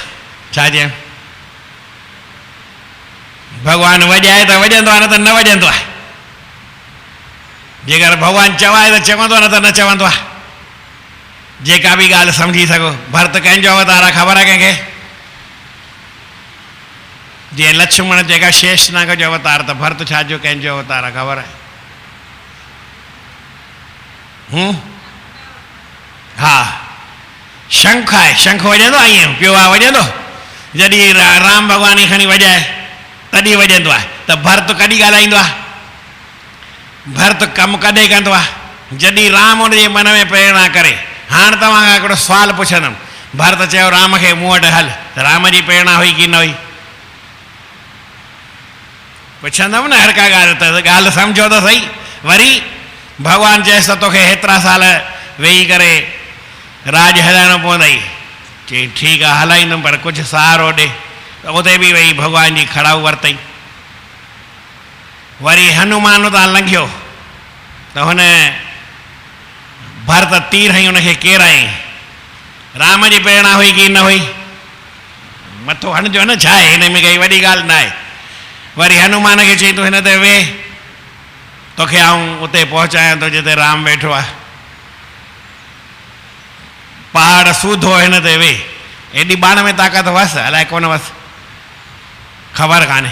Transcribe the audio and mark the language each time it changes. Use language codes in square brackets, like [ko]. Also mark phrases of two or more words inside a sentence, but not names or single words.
[sd] छा चयूं, भॻवानु वॼाए त वॼंदो आहे, न त न वॼंदो आहे। जेकर भॻवानु चवाए त चवंदो आहे, न त न चवंदो आहे। जेका बि ॻाल्हि सम्झी सघो। भरत कंहिंजो अवतार आहे ख़बर आहे कंहिंखे? जीअं लक्ष्मण जेका शेषनाग जो अवतार, त भरत छा जो कंहिंजो अवतार आहे ख़बर आहे? हा, शंख आहे, शंख वॼंदो आहे, ईअं पियो आहे वॼंदो, जॾहिं राम भॻवान खे खणी वॼाए तॾहिं वॼंदो आहे। त भरत कॾहिं ॻाल्हाईंदो आहे? भरत कमु कॾहिं कंदो आहे? जॾहिं राम उनजे मन में प्रेरणा करे। हाणे तव्हां खां हिकिड़ो सुवालु पुछंदुमि, भरत चयो राम खे मूं वटि हल, त राम जी प्रेरणा हुई की न हुई? पुछंदुमि न हर का ॻाल्हि, त ॻाल्हि सम्झो त सही। वरी भॻवानु चएसि त तोखे हेतिरा साल वेही करे राज हलाइणो पवंदई। चई ठीकु आहे हलाईंदुमि, पर कुझु सहारो ॾे। त उते बि वेही भॻवान जी खड़ाऊ वरितई। वरी हनुमान उतां लंघियो त हुन भरत तीर हई हुनखे केराई। राम जी प्रेरणा हुई की न हुई? मथो हणिजो न, छा आहे हिन में, काई वॾी ॻाल्हि न आहे। वरी हनुमान खे चई तूं हिन ते वेह, तोखे आऊं उते पहुचायां थो जिते राम वेठो आहे। पहाड़ सूधो हिन ते वेह। एॾी बाण में ताक़त हुअसि अलाए कोन हुअसि, ख़बर कान्हे।